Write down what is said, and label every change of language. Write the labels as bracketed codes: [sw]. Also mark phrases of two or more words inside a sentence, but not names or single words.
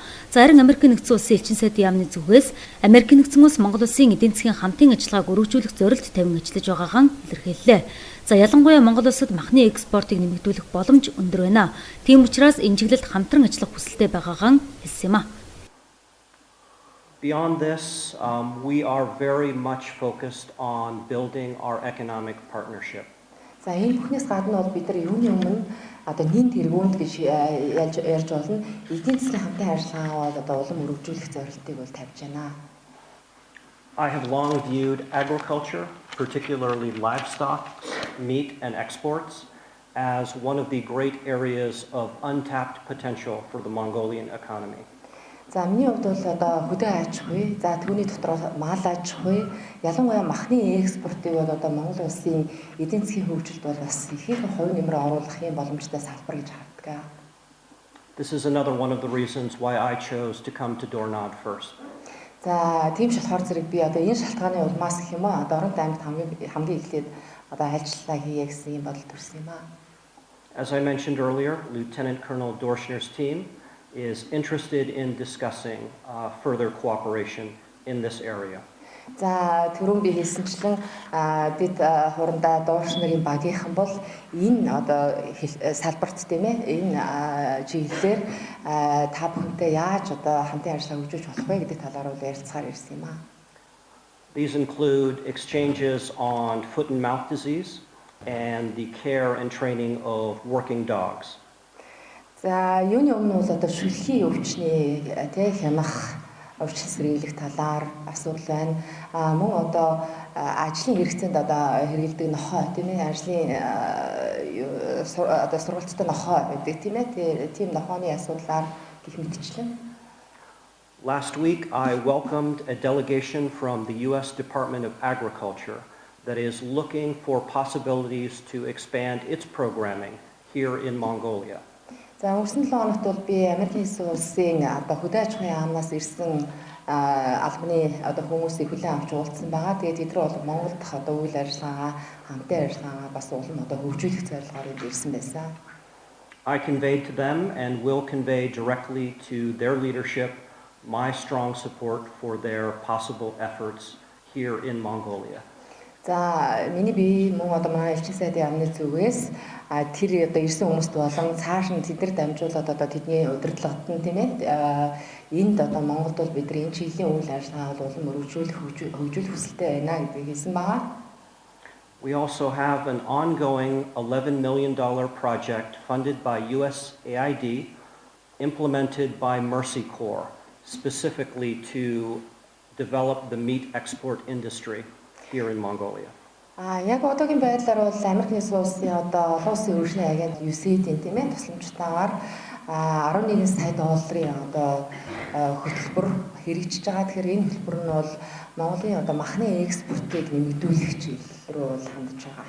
[mn] За харин Америкийн нэгдсэн улсын элчин сайдын яамны зүгээс Америкийн нэгдсэн улс Монгол улсын эдийн засгийн хамтын ажиллагааг өргөжүүлэх зорилт тавин ажиллаж байгаагаа илэрхийллээ. За ялангуяа Монгол улсад махны экспортыг нэмэгдүүлэх боломж өндөр байна. Тийм учраас энэ чиглэлд хамтран ажиллах хүсэлтэй байгаагаа хэлсэн юм а. [en] Beyond this, we are very much focused on building our economic partnership. [mn] За энэ бүхнээс гадна бол бид нар юуны өмнө одоо нэн тэргуунд гэж ярьж болно. Эдийн засгийн хамтын ажиллагаа бол одоо улам өргөжүүлэх зорилтыг бол тавьж байна. [en] I have long viewed agriculture, particularly livestock, meat and exports, as one of the great areas of untapped potential for the Mongolian economy. [mn] За миний хувьд бол одоо хөдөө аж ахуй, за түүний дотроос мал аж ахуй, ялангуяа махны экспортыг бол одоо Монгол улсын эдийн засгийн хөгжилд бол бас ихэнх хувь нэмрээ оруулах юм боломжтой салбар гэж хардаг. [en] This is another one of the reasons why I chose to come to Dornod first. [mn] За тийм шалтгаан зэрэг би одоо энэ шалтгааны улмаас гэх юм аа Дорнод аймагт хамгийн эхлээд одоо ажиллалаа хийе гэсэн юм бодол төрсөн юм аа. [en] As I mentioned earlier, Lieutenant Colonel Dorschner's team is interested in discussing further cooperation in this area. [mn] За түрүүн би хэлсэнчлэн бид хурандаа Дооршнерийн багийнхан бол энэ одоо салбарт тийм ээ энэ чиглэлээр та бүхэнтэй яаж одоо хамтын ажиллагаа хөгжүүлж болох вэ гэдэг талаар бол ярилцахаар ирсэн юм аа. [en] These include exchanges on foot and mouth disease and the care and training of working dogs. [mn] За юуны өмнө бол одоо шүлхийн өвчний тий хямах өвчин сэргийлэх талаар асуудал байна. Мөн одоо ажлын хэрэгцээнд одоо хэрэгэлдэг нохой тийм ээ ажлын одоо сургалттай нохой гэдэг тийм ээ тийм нохойны асуудлаар гэх мэтчлэн. [en] Last week I welcomed a delegation from the US Department of Agriculture that is looking for possibilities to expand its programming here in Mongolia. [mn] За өнгөрсөн 7 хоногт бол би Америкийн нэгдсэн улсын одоо хөдөө аж ахуйн яамнаас ирсэн албаны одоо хүмүүсийг хүлээн авч уулзсан байгаа. Тэгээд тэд нар бол Монгол дахь одоо үйл ажиллагаагаа хамтын ажиллагаагаа бас улам одоо хөгжүүлэх зорилгоор ирсэн байсан. [en] I conveyed to them and will convey directly to their leadership my strong support for their possible efforts here in Mongolia. [mn] За миний би мөн одоо манай элчин сайдын яамны зүгээс тэр одоо ирсэн хүмүүст болон цааш нь тэд нар дамжуулаад одоо тэдний удирдлагад нь тийм ээ энд одоо Монголд бол бид нар энэ чиглэлийн үйл ажиллагааг улам хөгжүүлэх хүсэлтэй байна гэдгийг хэлсэн байгаа. [en] We also have an ongoing $11 million project funded by USAID, implemented by Mercy Corps, specifically to develop the meat export industry here in Mongolia. [mn] Яг одоогийн байдлаар бол Америк нэгдсэн улсын одоо олон улсын өргөжлийн агент USAID-ийн тийм ээ тусламжтайгаар 11 сая долларын одоо хөтөлбөр хэрэгжиж байгаа. Тэгэхээр энэ хөтөлбөр нь бол Монголын одоо махны экспортыг нэмэгдүүлэх чиглэл рүү хандж байгаа.